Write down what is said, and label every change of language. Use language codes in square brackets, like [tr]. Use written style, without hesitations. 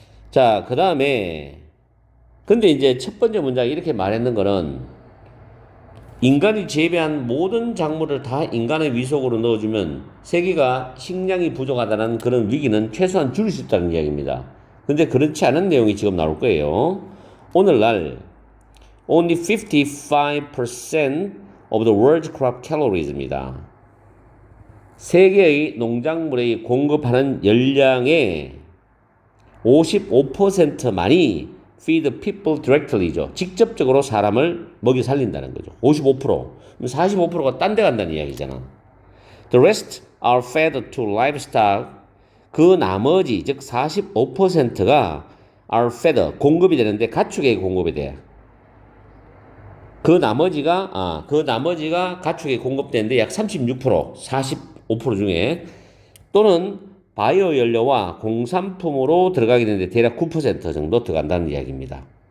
[ko] 자, 그 다음에 근데 이제 첫 번째 문장이 이렇게 말했는 거는 인간이 재배한 모든 작물을 다 인간의 위속으로 넣어주면 세계가 식량이 부족하다는 그런 위기는 최소한 줄일 수 있다는 이야기입니다. 근데 그렇지 않은 내용이 지금 나올 거예요. 오늘날 [en] only 55% of the world's crop calories입니다. [ko] 세계의 농작물의 공급하는 열량의 55%만이 [en] feed people directly [ko] 죠. 직접적으로 사람을 먹여 살린다는 거죠. 55%. 그럼 45%가 딴 데 간다는 이야기잖아. [en] The rest are fed to livestock. [ko] 그 나머지 즉 45%가 [en] are fed [ko] 공급이 되는데 가축에게 공급이 돼. 그 나머지가 가축에 공급되는데 약 36%, 45% 중에 또는 바이오 연료와 공산품으로 들어가게 되는데 대략 9% 정도 들어간다는 이야기입니다.